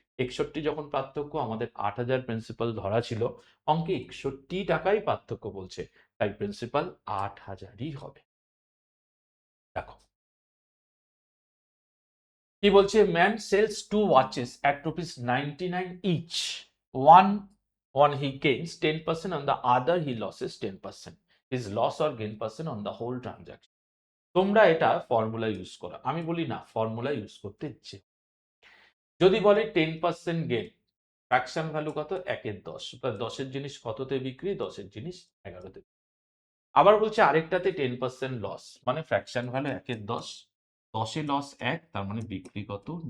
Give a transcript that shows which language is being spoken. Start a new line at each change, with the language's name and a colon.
Bangla: 61 যখন পার্থক্য, আমাদের 8000 প্রিন্সিপাল ধরা ছিল, অঙ্কে 61 টাকাই পার্থক্য বলছে, তাই প্রিন্সিপাল 8000ই হবে। দেখো কি বলছে,
English: Man sells 2 watches at ₹99 each. One he gains 10% on the other he loses 10%. His loss or gain percent on the whole transaction.
Bangla: তোমরা এটা ফর্মুলা ইউজ করো, আমি বলি না ফর্মুলা ইউজ করতে ইচ্ছে। যদি বলে 10% গেন, ফ্র্যাকশন ভ্যালু কত? 1/10। 10-এর জিনিস কততে বিক্রি? 10-এর জিনিস 11-তে। আবার বলছে আরেকটাতে 10% লস, মানে ফ্র্যাকশন ভ্যালু 1/10, 10-এ লস 1, তার মানে বিক্রি কত?